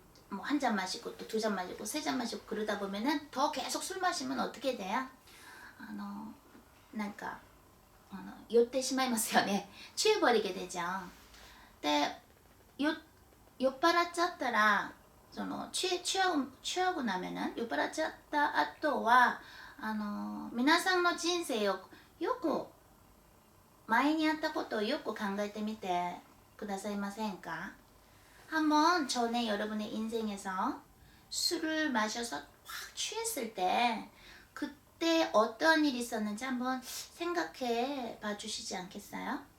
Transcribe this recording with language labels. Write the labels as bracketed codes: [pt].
[ko] 뭐 한 잔 마시고 또 두 잔 마시고 세 잔 마시고 그러다 보면은 더 계속 술 마시면 어떻게 돼요? [ja] なんか酔ってしまいますよね。 [ko] 취해버리게 되죠. 근데 [ja] 酔っ払っちゃったら [ko] 취하고 나면은 [ja] 酔っ払っちゃった後は皆さんの人生をよく前にあったことをよく考えてみてくださいませんか？ [ko] 한번 전에 여러분의 인생에서 술을 마셔서 확 취했을 때 그때 어떠한 일이 있었는지 한번 생각해 봐 주시지 않겠어요?